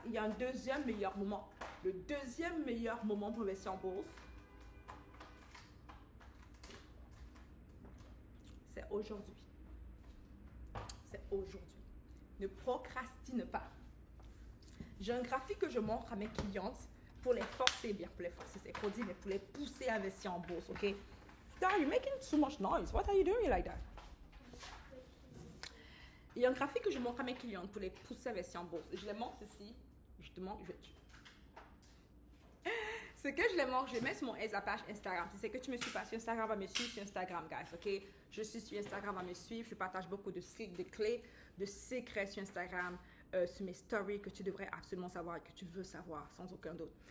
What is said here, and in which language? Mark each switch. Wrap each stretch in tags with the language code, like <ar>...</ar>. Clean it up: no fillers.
<fr>Il y a un deuxième meilleur moment. Le deuxième meilleur moment pour investir en bourse, c'est aujourd'hui. C'est aujourd'hui. Ne procrastine pas. J'ai un graphique que je montre à mes clientes pour les forcer, bien pour les forcer, c'est trop dit, mais pour les pousser à investir en bourse, ok?</fr> <en>Star, you're making too much noise. What are you doing like that?</en> <fr>Il y a un graphique que je montre à mes clientes pour les pousser à investir en bourse. Je les montre ici. Justement, ce que je les montre, je les mets sur la page Instagram. Si c'est que tu me suis pas sur Instagram, va me suivre sur Instagram, guys, ok? Je suis sur Instagram, va me suivre. Je partage beaucoup de clés, de secrets sur Instagram, sur mes stories que tu devrais absolument savoir et que tu veux savoir sans aucun doute.</fr>